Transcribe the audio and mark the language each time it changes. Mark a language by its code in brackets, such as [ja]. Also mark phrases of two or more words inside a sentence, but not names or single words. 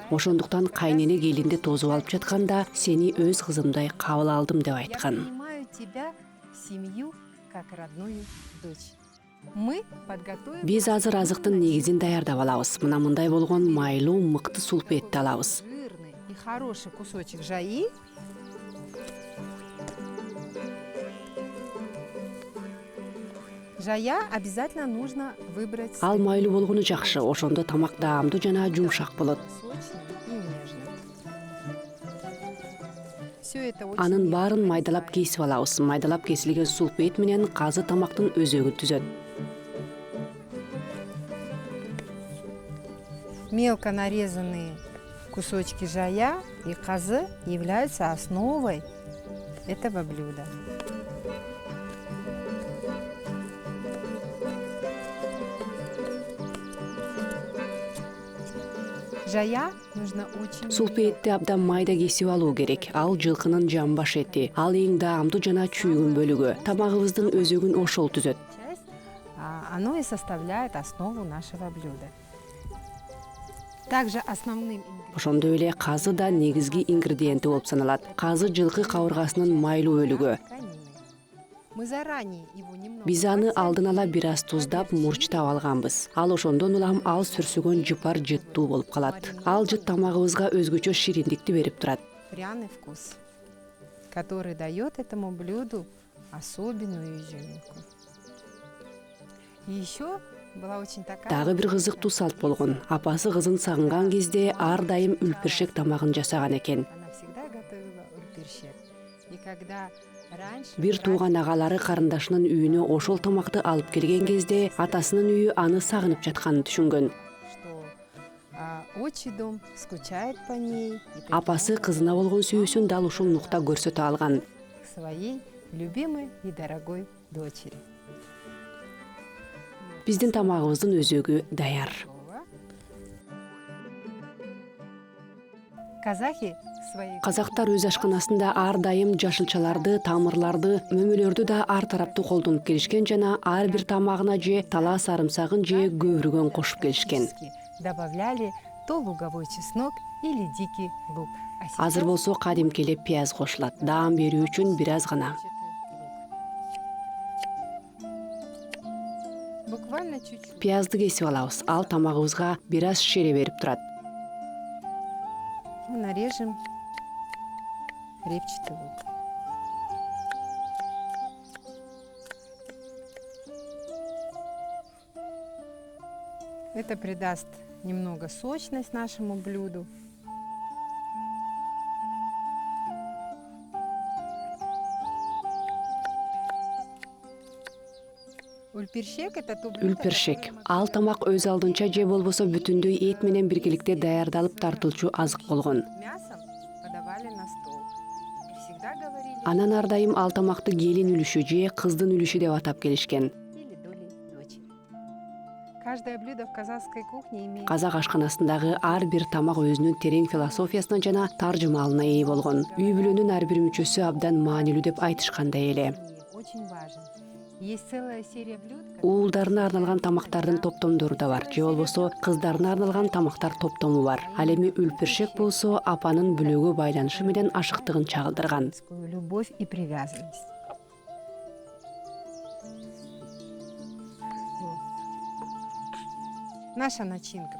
[ky] Ошондуктан кайнене келинди тосуп алып жатканда сени өз кызымдай кабыл алдым деп я айткан. [ru] принимаю тебя в семью как родную дочь. Мы подготовим [ky] Биз азыр азыктын негизин даярдап алабыз. Мына мындай болгон майлуу, мыкты сулпу этти алабыз. [ru] жирный и хороший кусочек жаи. Жая обязательно нужно выбрать [ky] Ал майлуу болгону жакшы, ошондо тамак даамдуу жана жумшак болот. [ru] сочный и нежный. Все это очень [ky] Анын мелко баарын майдалап нарезаем. кесип алабыз. Майдалап кесилген сулпу эт менен казы тамактын өзөгүн түзөт. [ru] Мелко нарезанные кусочки жая и казы являются основой этого блюда. Жая нужно очень [ky] Сулпу этти абдан майда кесип алуу керек. Ал жылкынын жамбаш эти. Ал эң даамдуу жана чүйгүн бөлүгү. Тамагыбыздын өзөгүн ошол түзөт. [ru] часть, оно и составляет основу нашего блюда. Также основным [ky] Ошондой эле казы да негизги ингредиенти болуп саналат. Казы жылкы кабыргасынын майлуу бөлүгү. [ru] мы заранее его немного [ky] Биз аны подсолим. алдын ала бир аз туздап, мурчтап алганбыз. Ал ошондон улам ал сүрсүгөн жыпар жыттуу болуп калат. Ал жыт тамагыбызга өзгөчө шириндикти берип турат. [ru] Пряный вкус, который дает этому блюду особенную изюминку. И еще была очень такая... [ky] Дагы бир кызыктуу салт болгон. Апасы кызын сагынган кезде ар дайым үлпершек тамагын жасаган экен. [ru] Она всегда готовила когда раньше... [ky] Бир тууган агалары карындашынын үйүнө ошол тамакты алып келген кезде атасынын үйү аны сагынып жатканын түшүнгөн. [ru] Что отчий дом скучает по ней. [ky] Апасы кызына болгон сүйүүсүн дал ушул нукта көрсөтө алган. [ru] К своей любимой и дорогой дочери. [ky] Биздин тамагыбыздын өзөгү даяр. [ru] Казахи свои... [ky] Казактар өз ашканасында ар дайым жашылчаларды, тамырларды, мөмөлөрдү да ар тараптуу колдонуп келишкен жана ар бир тамагына же тала сарымсагын же көбүргөн кошуп келишкен. [ru] Добавляли то луговой чеснок или дикий лук. [ky] Азыр болсо кадимки эле пияз кошулат. Даам берүү үчүн бир аз гана. [ru] Буквально чуть-чуть. [ky] Пиязды кесип алабыз. Ал тамагыбызга бир аз шере берип турат. [ru] Нарежем репчатый лук. Это придаст немного сочность нашему блюду. Үлпершек это то блюдо. Үлпершек. [ky] Ал тамак өз алдынча же болбосо бүтүндөй эт менен биргеликте даярдалып тартылчу азык болгон. [ru] Мясом подавали на стол. И всегда говорили [ky] Анан ар дайым ал тамакты келин үлүшү же кыздын үлүшү деп атап келишкен. [ru] или долей дочери. Каждое блюдо в казахской кухне имеет [ky] Казак ашканасындагы ар бир тамак өзүнүн терең философиясына жана таржымалына ээ болгон. Үй бүлөнүн ар бир мүчөсү абдан маанилүү деп айтышкандай эле. [ru] очень важен. Есть целая серия блюд. [ky] Уулдарына арналган тамактардын топтомдору да бар. Же болбосо кыздарына арналган тамактар топтому бар. Ал эми үлпершек болсо апанын бүлөгө байланышы менен ашыктыгын чагылдырган. [ru] Любовь и привязанность. Наша начинка.